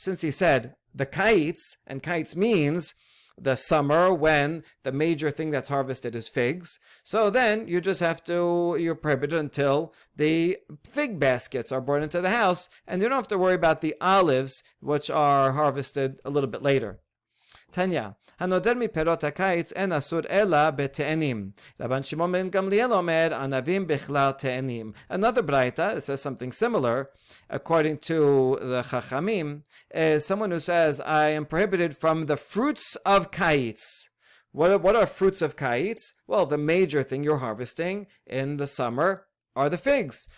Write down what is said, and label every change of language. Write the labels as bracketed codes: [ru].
[en] Since he said the kayitz, and kayitz means the summer when the major thing that's harvested is figs. So then you're prohibited until the fig baskets are brought into the house, and you don't have to worry about the olives, which are harvested a little bit later. [he] Tanya, הנודר מפירות הקיץ אין אסור אלא בתאנים. רבן שמעון בן גמליאל אומר, ענבים בכלל תאנים. [en] Another Braita says something similar, according to the Chachamim, is someone who says, I am prohibited from the fruits of kites. What are fruits of kites? Well, the major thing you're harvesting in the summer are the figs.